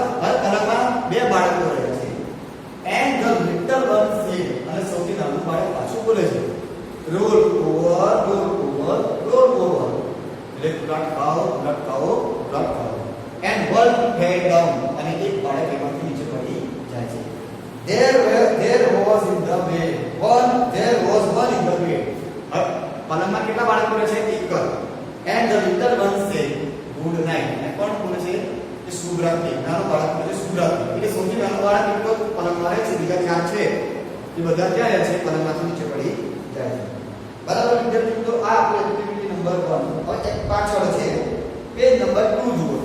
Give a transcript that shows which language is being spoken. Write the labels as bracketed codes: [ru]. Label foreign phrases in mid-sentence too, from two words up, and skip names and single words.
[gu] હર કલમમાં બે બાળકો રહે છે [en] and the little one said [gu] અને સૌથી નાનું બાળક પાછું બોલે છે [en] roll over roll over roll over [gu] એટલે ઉલટ ખાઓ ઉલટ ખાઓ ઉલટ ખાઓ [en] and one fell down [gu] અને એક બાળક એમાંથી નીચે પડી જાય છે. [en] there was in the bed there was one in the bed. [gu] પલંગમાં કેટલા બાળકો રહે છે? એક. [en] and the little one said good night [gu] અને કોણ બોલે છે? એ શુભ રાત્રિ. નાનું બાળક બોલે છે શુભ રાત્રિ. એટલે સૌથી નાનું બાળક એટલો પલંગમાં રહે છે. બીજા ચાર છે એ બધા ક્યાં રહે છે? પલંગમાંથી નીચે પડી જાય છે. બરાબર વિદ્યાર્થી મિત્રો, આ આપણો એક્ટિવિટી નંબર 1. હવે એક પાછળ છે પેજ નંબર 2 જુઓ.